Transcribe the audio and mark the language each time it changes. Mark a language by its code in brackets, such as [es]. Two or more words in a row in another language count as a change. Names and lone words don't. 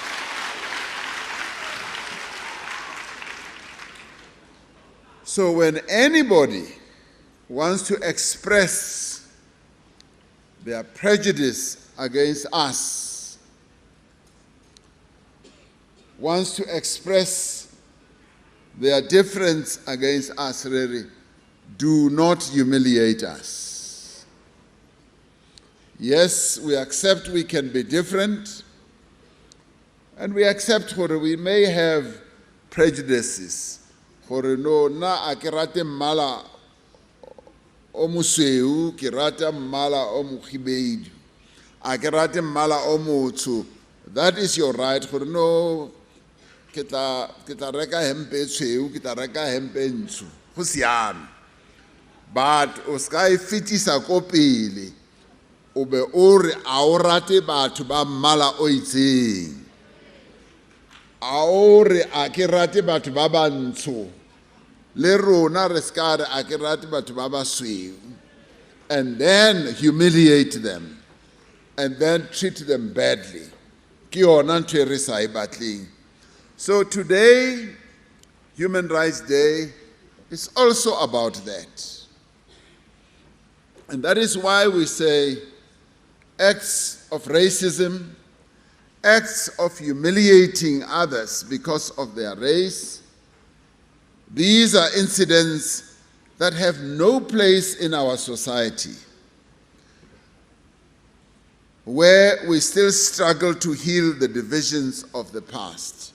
[en] So when anybody wants to express their prejudice against us, wants to express their difference against us, really, do not humiliate us. Yes, we accept we can be different, and we accept that we may have prejudices. [tn] Gore no na a ke rate mmala o mosweu ke rata mmala o mokhibedu a ke rate mmala o motsho. [en] That is your right. [tn] Gore no ke tla reka hempe e tshweu ke tla reka hempe ntsho go siame, but o ska e fetisa ko pele o be o re a o rate batho ba mmala o itseng. a re a ke rate batho ba bantsho le rona re ska re a ke rate batho ba basweu, [en] and then humiliate them and then treat them badly. [tn] Ke yona ntho e re sa e batleng. [en] So today, Human Rights Day, is also about that. And that is why we say acts of racism, acts of humiliating others because of their race, these are incidents that have no place in our society, where we still struggle to heal the divisions of the past.